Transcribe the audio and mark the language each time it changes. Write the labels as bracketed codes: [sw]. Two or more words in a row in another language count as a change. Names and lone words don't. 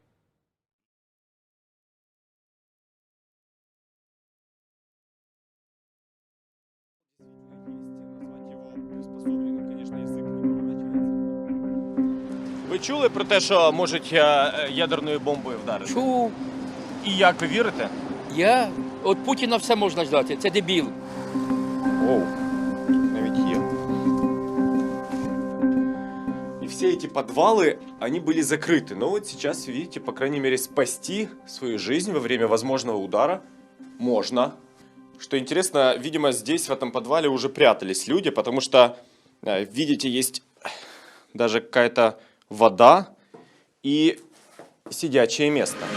[uk] Ви чули про те, що можуть ядерною бомбою вдарити? Чув. І як ви вірите? Я від Путіна все можна ждати. Це дебіл. Оу, навіть є. [ru] И все эти подвалы, они были закрыты. Но вот сейчас, видите, по крайней мере, спасти свою жизнь во время возможного удара можно. Что интересно, видимо, здесь, в этом подвале, уже прятались люди, потому что, видите, есть даже какая-то вода и сидячее место.